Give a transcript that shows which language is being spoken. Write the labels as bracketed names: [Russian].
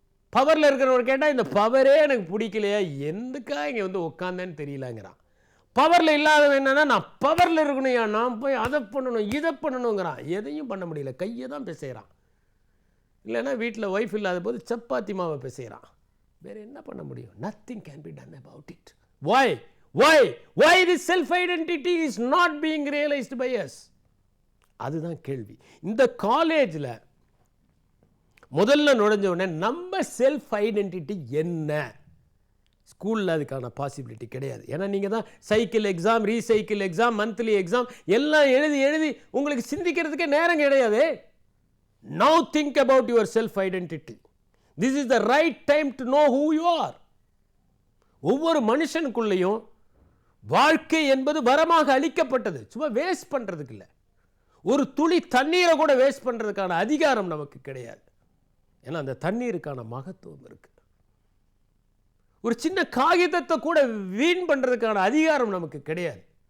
[Tamil] பவரில் இருக்கிறவர் கேட்டால் இந்த பவரே எனக்கு பிடிக்கலையா, எதுக்கா இங்கே உட்காந்தேன்னு தெரியலங்கிறான். பவரில் இல்லாதவன் என்னன்னா, நான் பவரில் இருக்கணும்யா, நான் போய் அதை பண்ணணும் இதை பண்ணணுங்கிறான். எதையும் பண்ண முடியல, கையை தான் பிசைகிறான். இல்லைன்னா வீட்டில் ஒய்ஃப் இல்லாத போது சப்பாத்தி மாவை பிசைகிறான். வேறு என்ன பண்ண முடியும்? [English] Nothing can be done about it. [Tamil] Why [English] why this self identity is not being realized by us? [Tamil] அதுதான் கேள்வி. இந்த காலேஜில் முதல்ல நுழைஞ்ச உடனே நம்ம செல்ஃப் ஐடென்டிட்டி என்ன? ஸ்கூலில் அதுக்கான பாசிபிலிட்டி கிடையாது. ஏன்னா நீங்கள் தான் cycle exam, recycle exam, monthly exam எல்லாம் எழுதி உங்களுக்கு சிந்திக்கிறதுக்கே நேரம் கிடையாது. [English] Now think about your self identity. This is the right time to know who you are. [Tamil] ஒவ்வொரு மனுஷனுக்குள்ளேயும் வாழ்க்கை என்பது வரமாக அளிக்கப்பட்டது, சும்மா வேஸ்ட் பண்ணுறதுக்கு இல்லை. ஒரு துளி தண்ணீரை கூட வேஸ்ட் பண்ணுறதுக்கான அதிகாரம் நமக்கு கிடையாது. ஏன்னா அந்த தண்ணீருக்கான மகத்துவம் இருக்கு. ஒரு சின்ன காகிதத்தை கூட வீண் பண்ணுறதுக்கான அதிகாரம் நமக்கு கிடையாது.